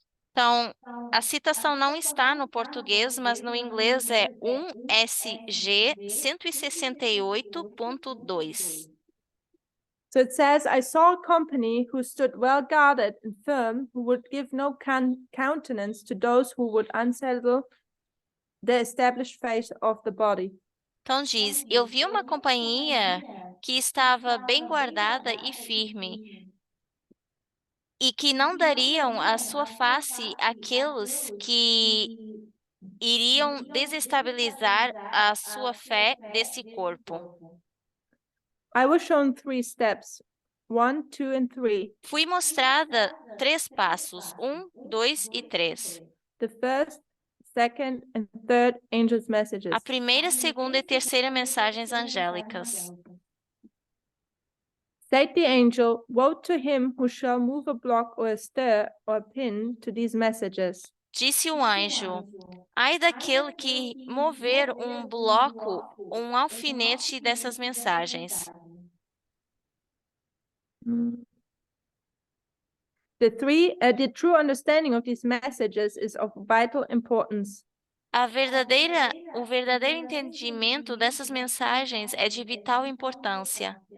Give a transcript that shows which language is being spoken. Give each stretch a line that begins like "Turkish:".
Portuguese: Então, a citação não está no português, mas no inglês é 1SG 168.2.
English: So it says, I saw a company who stood well guarded and firm, who would give no countenance to those who would unsettle the established faith of the body.
Portuguese: Então diz: Eu vi uma companhia que estava bem guardada e firme, e que não dariam a sua face àqueles que iriam desestabilizar a sua fé desse corpo.
English: I was shown 3 steps, 1, 2, and 3.
Portuguese: Fui mostrada 3 passos, 1, 2 e 3.
English: The first, second, and third angels' messages.
Portuguese: A primeira, segunda e terceira mensagens angélicas.
English: Said the angel, woe to him who shall move a block or a stir or a pin to these messages.
Portuguese: Disse o anjo: Ai daquele que mover um bloco ou um alfinete dessas mensagens.
English: The true understanding of these messages is of vital importance.
Portuguese: O verdadeiro entendimento dessas mensagens é de vital importância.